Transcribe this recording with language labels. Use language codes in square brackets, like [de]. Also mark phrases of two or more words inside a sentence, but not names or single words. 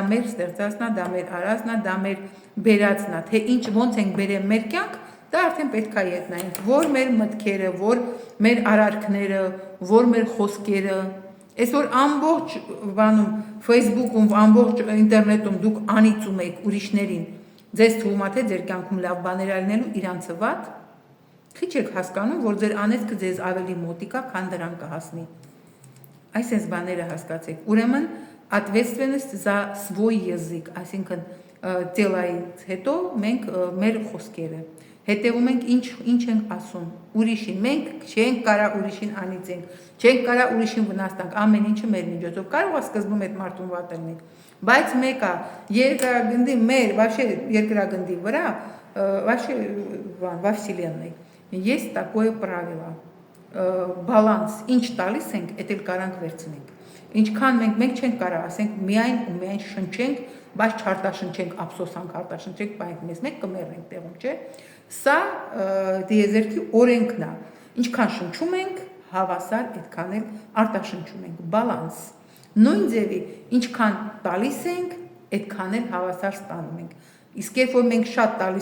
[hy] մեր ստեղծածն է, դա մեր արածն է, դա մեր բերածն է, թե ինչ ոնց ենք բերել մեր կյանք, դա արդեն պետք է ետնայինք, որ մեր մտքերը, որ մեր արարքները, որ մեր խոսքերը, այսօր ամբողջ բանում, Facebook-ում, ամբողջ ինտերնետում դուք անիծում եք ուրիշներին, ձեզ թվում է թե ձեր կյանքում լավ բաներ ալնելու իրանցը վատ, քիչ եք հասկանում, որ ձեր անեծքը ձեզ ավելի մոտիկ է, քան դրան կհասնի։ Այսպես բաները հասկացեք։ Ուրեմն [ru] ответственность за свой язык, [hy] այսինքն տելայից հետո մենք մեր խոսքերը հետևում ենք ինչ ենք ասում ուրիշին, մենք չենք կարա ուրիշին անիծենք, չենք կարա ուրիշին վնասենք, ամեն ինչը մեր միջոցով, կարող է սկզբում այդ մարդուն վատ լինի, բայց մեկը երկրագնդի մեր, вообще երկրագնդի վրա, [ru] вообще во вселенной есть такое правило, [hy] բալանս, ինչ տալիս ենք, այդ էլ կարանք վերցնենք, ինչքան մենք չենք կարա ասենք միայն ու միայն շնչենք, բայց չարտաշնչենք, ափսոսանք արտաշնչենք, բայց մեզ մեկ կմեռնենք տեղում, չէ, սա դիեզերքի օրենքն է, ինչքան շնչում ենք, հավասար այդքան էլ արտաշնչում ենք, բալանս, նույն ձևի, ինչքան տալիս ենք, այդքան էլ հավասար ստանում ենք, իսկ երբ որ մենք շատ